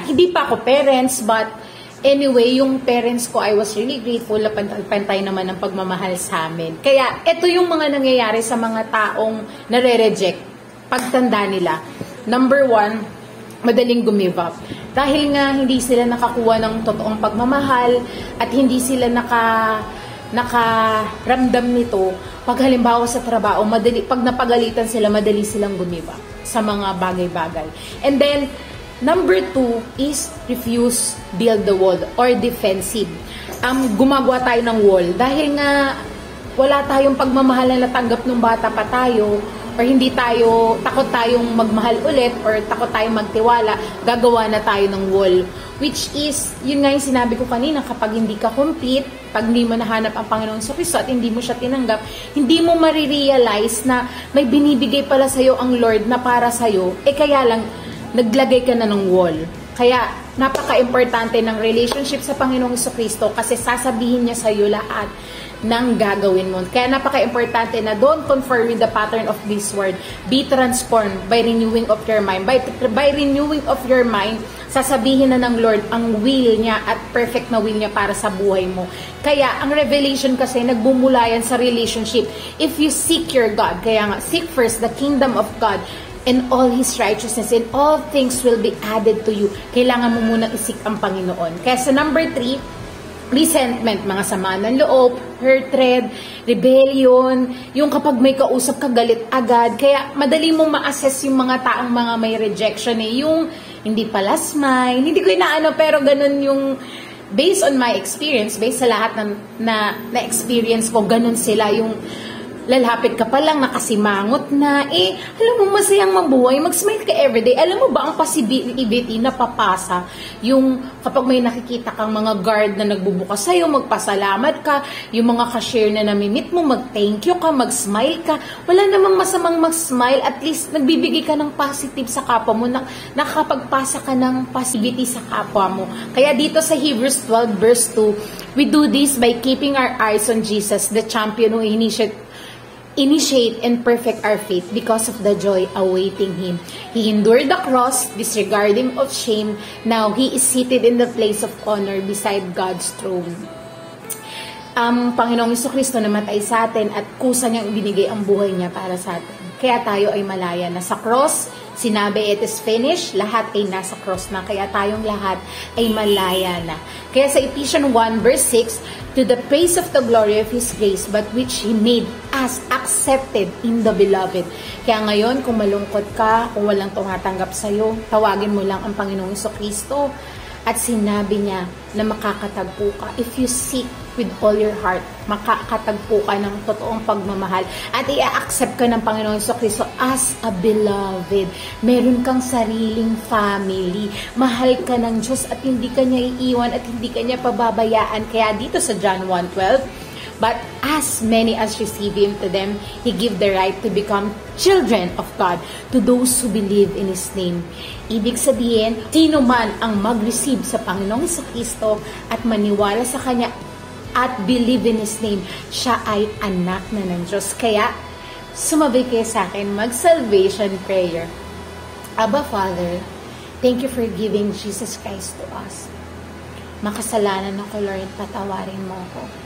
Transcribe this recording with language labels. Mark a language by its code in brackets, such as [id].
[tl] Hindi pa ako parents, [en] but anyway, [tl] yung parents ko, [en] I was really grateful [tl] na pantay naman ng pagmamahal sa amin. Kaya, ito yung mga nangyayari sa mga taong nare-reject pagtanda nila. Number 1, madaling gumive up. Dahil nga hindi sila nakakuha ng totoong pagmamahal at hindi sila nakaramdam nito, pag halimbawa sa trabaho, pag napagalitan sila, madali silang gumiba sa mga bagay-bagay. [en] And then, number 2 is refuse, build the wall, or defensive. [tl] Gumagawa tayo ng wall dahil nga wala tayong pagmamahal na natanggap nung bata pa tayo, or takot tayong magmahal ulit, or takot tayong magtiwala, gagawa na tayo ng wall. Which is, yun nga yung sinabi ko kanina, kapag hindi ka complete, pag hindi mo nahanap ang Panginoong Kristo at hindi mo siya tinanggap, hindi mo marirealize na may binibigay pala sa'yo ang Lord na para sa'yo, kaya lang, naglagay ka na ng wall. Kaya, napaka-importante ng relationship sa Panginoong Kristo kasi sasabihin niya sa'yo lahat ng gagawin mo. Kaya napaka-importante na [en] don't conform with the pattern of this world. Be transformed by renewing of your mind. By renewing of your mind, [tl] sasabihin na ng Lord ang will niya at perfect na will niya para sa buhay mo. Kaya ang revelation kasi nagbumula yan sa relationship. [en] If you seek your God, [tl] kaya nga, [en] seek first the kingdom of God and all His righteousness, and all things will be added to you. [tl] Kailangan mo muna isik ang Panginoon. Kaya sa number 3, resentment, mga sama ng loob, hatred, rebellion, yung kapag may kausap ka, galit agad. Kaya madali mong ma-assess yung mga taong mga may rejection yung hindi pala smile, hindi ko inaano, pero ganun yung based on my experience, based sa lahat na experience ko, ganun sila yung lalapit ka pa lang, nakasimangot na, alam mo, masayang mabuhay, mag-smile ka everyday. Alam mo ba ang possibility na papasa, yung kapag may nakikita kang mga guard na nagbubukas sa'yo, magpasalamat ka, yung mga cashier na namimit mo, mag-thank you ka, mag-smile ka. Wala namang masamang mag-smile, at least nagbibigay ka ng positive sa kapwa mo, nakakapagpasa ka ng positivity sa kapwa mo. Kaya dito sa [en] Hebrews 12 verse 2, we do this by keeping our eyes on Jesus, the champion who initiate and perfect our faith because of the joy awaiting Him. He endured the cross, disregarding of shame. Now He is seated in the place of honor beside God's throne. [tl] Ang Panginoong Jesucristo namatay sa atin at kusa niyang ibinigay ang buhay niya para sa atin. Kaya tayo ay malaya na sa cross. Sinabi, [en] it is finished. [tl] Lahat ay nasa cross na. Kaya tayong lahat ay malaya na. Kaya sa [en] Ephesians 1 verse 6, to the praise of the glory of His grace, but which He made us accepted in the beloved. [tl] Kaya ngayon, kung malungkot ka, kung walang tumatanggap sa'yo, tawagin mo lang ang Panginoong Jesucristo. At sinabi niya na makakatagpo ka. [en] If you seek with all your heart, [tl] makakatagpo ka ng totoong pagmamahal. At i-accept ka ng Panginoon Jesucristo as a beloved. Meron kang sariling family. Mahal ka ng Diyos at hindi ka niya iiwan at hindi ka niya pababayaan. Kaya dito sa [en] John 1:12, but as many as receive Him, to them He give the right to become children of God, to those who believe in His name. [tl] Ibig sabihin, sino man ang mag-receive sa Panginoong Jesucristo at maniwala sa Kanya at [en] believe in His name, [tl] siya ay anak na ng Diyos. Kaya, sumabay kayo sa akin, mag-salvation prayer. [en] Abba Father, thank you for giving Jesus Christ to us. [tl] Makasalanan ako, Lord, patawarin mo ako.